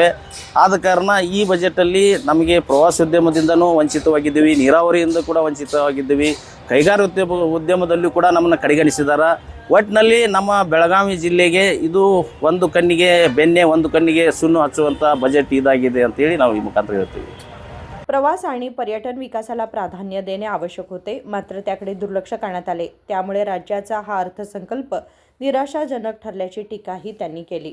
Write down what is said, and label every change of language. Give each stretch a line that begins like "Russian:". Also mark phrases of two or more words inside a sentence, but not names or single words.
Kannada: ಆದ ಕಾರಣ ಈ ಬಜೆಟಲ್ಲಿ ನಮಗೆ ಪ್ರವಾಸೋದ್ಯಮದಿಂದನೂ ವಂಚಿತವಾಗಿದ್ದೀವಿ, ನೀರಾವರಿಯಿಂದ ಕೂಡ ವಂಚಿತವಾಗಿದ್ದೀವಿ, ಉದ್ಯಮದಲ್ಲೂ ಕೂಡ ನಮ್ಮನ್ನು ಕಡೆಗಣಿಸಿದ್ದಾರೆ। ಒಟ್ಟಿನಲ್ಲಿ ನಮ್ಮ ಬೆಳಗಾವಿ ಜಿಲ್ಲೆಗೆ ಇದು ಒಂದು ಕಣ್ಣಿಗೆ ಬೆಣ್ಣೆ, ಒಂದು ಕಣ್ಣಿಗೆ ಸುಣ್ಣು ಹಚ್ಚುವಂಥ ಬಜೆಟ್ ಇದಾಗಿದೆ ಅಂತೇಳಿ ನಾವು ಈ ಮುಖಾಂತರ ಹೇಳ್ತೀವಿ।
Marathi: प्रवास आणि पर्यटन विकासाला प्राधान्य देणे आवश्यक होते, मात्र त्याकडे दुर्लक्ष करण्यात आले। त्यामुळे राज्याचा हा अर्थसंकल्प निराशाजनक ठरल्याची टीकाही त्यांनी केली।